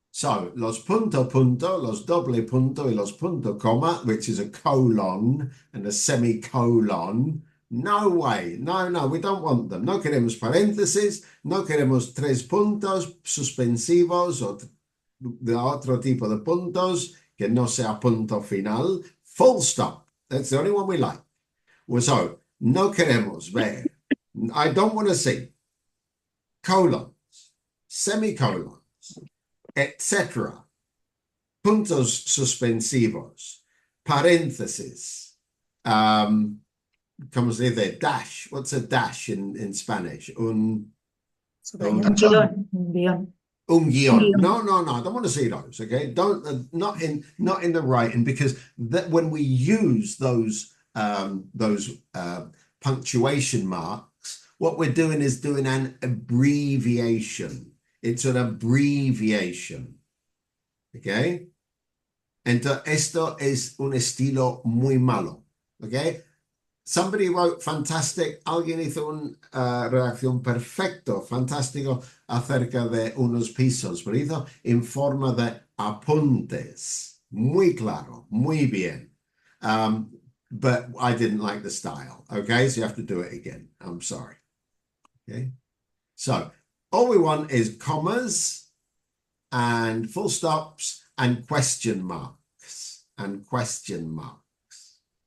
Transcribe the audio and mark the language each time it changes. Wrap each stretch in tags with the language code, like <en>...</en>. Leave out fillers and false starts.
<es>So, los punto punto, los doble punto y los punto comma,</es> <en>which is a colon and a semicolon. No way. No, no, we don't want them.</en> <es>No queremos paréntesis, no queremos tres puntos suspensivos o de otro tipo de puntos que no sea punto final.</es> <en>Full stop. That's the only one we like. Well, so,</en> <es>no queremos ver.</es> <en>I don't want to see colons, semicolons, etc.</en> <es>Puntos suspensivos, paréntesis. ¿Cómo se dice? Dash.</es> <en>What's a dash in Spanish? Un</en> <es>Guión. Un guión.</es> <en>No, no, no. I don't want to see those. Okay, don't not in the writing because that when we use those those punctuation marks, what we're doing is doing an abbreviation. It's an abbreviation. Okay?</en> <es>Entonces, esto es un estilo muy malo.</es> <en>Okay? Somebody wrote fantastic.</en> <es>Alguien hizo una redacción perfecto, fantástico acerca de unos pisos, pero hizo en forma de apuntes. Muy claro, muy bien.</es> <en>But I didn't like the style. Okay, so you have to do it again. I'm sorry. Okay, so all we want is commas and full stops and question marks and question marks.</en>